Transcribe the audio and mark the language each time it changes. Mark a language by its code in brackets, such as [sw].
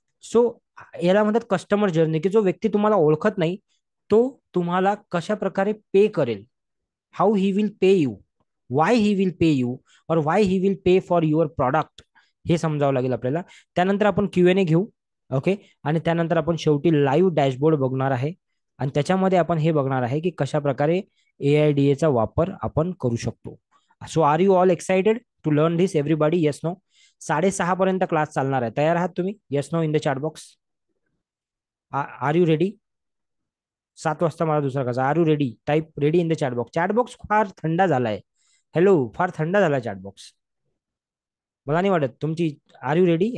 [mr] So याला म्हणतात customer journey, की जो व्यक्ती तुम्हाला ओळखत नाही तो तुम्हाला कशा प्रकारे पे करेल, [en] how he will pay you, why he will pay you, और why he will pay for your product, [mr] हे समजावं लागेल आपल्याला. त्यानंतर आपण Q&A घेऊ. ओके. आणि त्यानंतर आपण शेवटी लाईव्ह डॅशबोर्ड बघणार आहे. आणि त्याच्यामध्ये आपण हे बघणार आहे की कशा प्रकारे AIDA चा वापर आपण करू शकतो. [en] So are you all excited to learn this everybody? Yes no? [mr] 6:30 पर्यंत क्लास चालणार आहे. तयार आहात तुम्ही? [en] Yes no in the chat box. Are you ready? [mr] 7 वाजता मला दुसरा कसा. [en] Are you ready? Type ready in the chat box. [mr] Chat box फार थंड झालाय. हॅलो, फार थंड झाला चॅट बॉक्स. मला नाही वाटत तुमची. [en] Are you ready?